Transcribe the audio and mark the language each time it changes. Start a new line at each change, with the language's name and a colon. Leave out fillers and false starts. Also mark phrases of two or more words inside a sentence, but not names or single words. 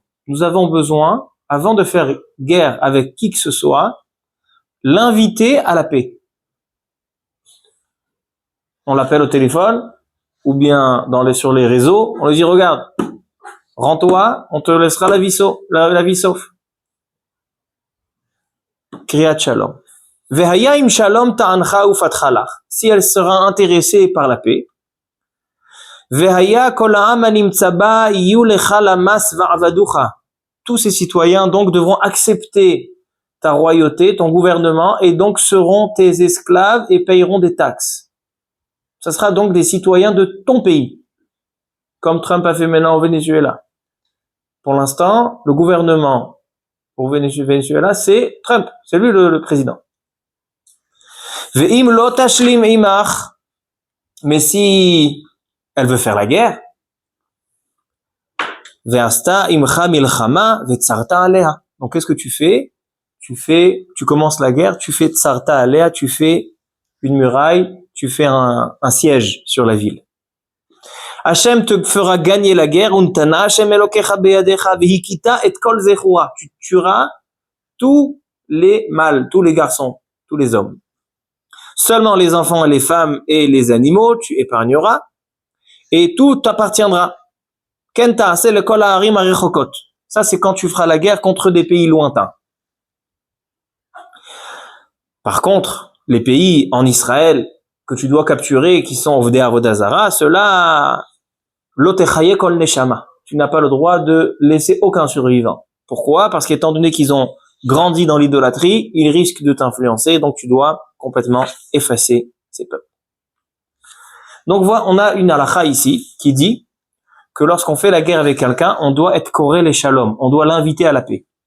French: Nous avons besoin, avant de faire guerre avec qui que ce soit, l'inviter à la paix. On l'appelle au téléphone, ou bien sur les réseaux, on lui dit, regarde, rends-toi, on te laissera la vie sauf.
Hebrew: קריאת שלום. והיה אם שלום תענך ופתחה לך.
French: Si elle sera intéressée par la paix,
Hebrew: והיה כל העם הנמצא בה יהיו לך למס ועבדוך.
French: Tous ces citoyens donc devront accepter ta royauté, ton gouvernement, et donc seront tes esclaves et paieront des taxes. Ça sera donc des citoyens de ton pays, comme Trump a fait maintenant au Venezuela. Pour l'instant, le gouvernement au Venezuela, c'est Trump, c'est lui le président.
Hebrew: ואם לא תשלים עמך,
French: mais si elle veut faire la guerre,
Hebrew: ועשתה עמך מלחמה וצרת עליה.
French: Donc qu'est-ce que tu fais? Tu commences la guerre, tu fais
Hebrew: צרת עליה,
French: tu fais une muraille, tu fais un siège sur la ville. Hachem te fera gagner la guerre,
Hebrew: ונתנה השם אלוקיך בידך והכית את כל זכורה.
French: Tu tueras tous les mâles, tous les garçons, tous les hommes. Seulement les enfants, les femmes et les animaux, tu épargneras, et tout t'appartiendra. Kenta, c'est le
Hebrew: כל הערים הרחוקות.
French: Ça, c'est quand tu feras la guerre contre des pays lointains. Par contre, les pays en Israël que tu dois capturer, qui sont
Hebrew: עובדי עבודה זרה,
French: ceux-là,
Hebrew: לא תחיה כל נשמה.
French: Tu n'as pas le droit de laisser aucun survivant. Pourquoi? Parce qu'étant donné qu'ils ont grandi dans l'idolâtrie, ils risquent de t'influencer, donc tu dois complètement effacer ces peuples. Donc voilà, on a une halakha ici qui dit que lorsqu'on fait la guerre avec quelqu'un, on doit être koré les shalom, on doit l'inviter à la paix.